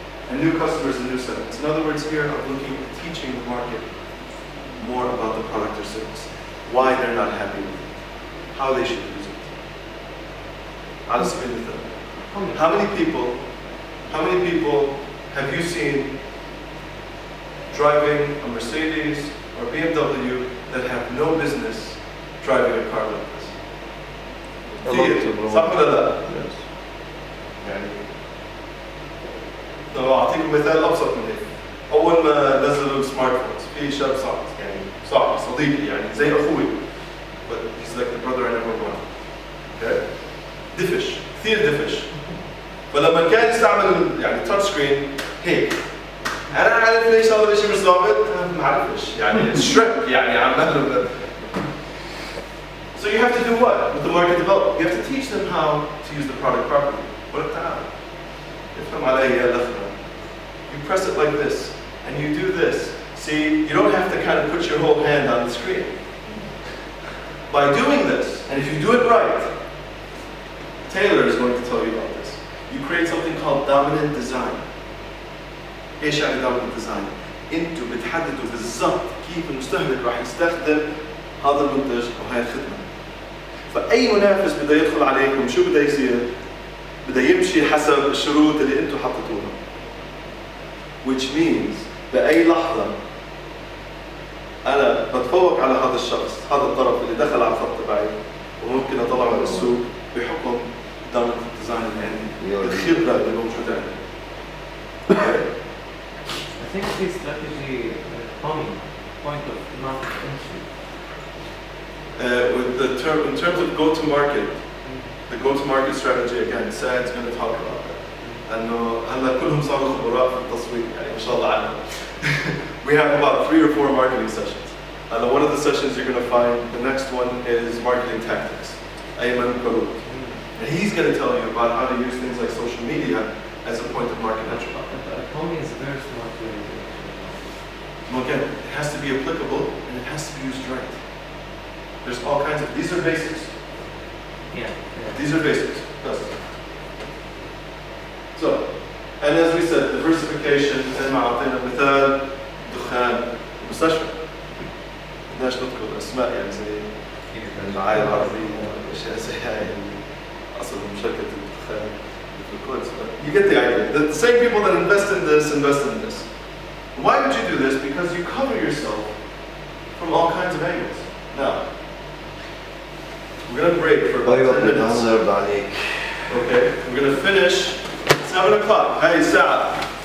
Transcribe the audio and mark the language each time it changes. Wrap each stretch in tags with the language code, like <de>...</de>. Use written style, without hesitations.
<en>And new customers and new segments. In other words, here I'm looking at teaching the market more about the product or service, why they're not happy with it, how they should use it.</en> <ar>على سبيل المثال,</ar> <en>how many people have you seen driving a Mercedes or BMW that have no business driving a car like this?</en> <ar>صح ولا لا؟ يعني لو أعطيكم مثال أبسط من هيك. أول ما نزلوا السمارت فونز في شاب صاحبي صديقي يعني زي أخوي.</ar> <en>But he's like the brother I never wanted.</en> <ar>Okay? دفش كثير دفش. فلما كان يستعمل يعني تاتش سكرين هيك أنا عارف ليش هذا الشيء مش ضابط؟ أنا ما عارفش يعني شرك يعني عمال.</ar> <en>So you have to do what with the market development? You have to teach them how to use the product properly.</en> <ar>ولا تعال. افهم علي يا الأخرى.</ar> <en>You press it like this, and you do this. See, you don't have to kind of put your whole hand on the screen. By doing this, and if you do it right, Taylor is going to tell you about this. You create something called dominant design.</en> <ar>إيش يعني</ar> <en>dominant design?</en> <ar>أنتوا بتحددوا بالضبط كيف المستهلك راح يستخدم هذا المنتج أو هاي الخدمة. فأي منافس بده يدخل عليكم شو بده يصير؟ بده يمشي حسب الشروط اللي أنتوا حطيتوها.</ar> <en>Which means</en> <ar>بأي لحظة أنا بتفوق على هذا الشخص، هذا الطرف اللي دخل على الخط تبعي وممكن أطلعه من السوق بحكم dominant design اللي عندي، الخبرة اللي موجودة عندي.</ar> <en>I think this strategy coming point of market entry. With the term, in terms of go-to-market, the go-to-market strategy again, Saad's going to talk about that.</en> <ar>إنه هلا كلهم صاروا خبراء في التسويق يعني ما شاء الله عنهم.</ar> <en>We have about 3 or 4 marketing sessions. One of the sessions you're going to find, the next one is marketing tactics. Ayman Karut. And he's going to tell you about how to use things like social media as a point of market entry. Tommy is very smart way. Well, again, it has to be applicable and it has to be used right. There's all kinds of, these are basics. Yeah. These are basics. Yes. So, And as we said,</en> <ar>diversification زي ما أعطينا مثال دخان مستشفى. بدناش نذكر أسماء يعني زي الرعاية العربية وأشياء زي هاي اللي أصلهم شركة الدخان في الكويت.</ar> <en>You get the idea. The same people that invest in this. Why would you do this? Because you cover yourself from all kinds of angles. Now, we're going to break for about 10 minutes. Okay, we're going to finish 7 o'clock. Hey, Sa'a.</en>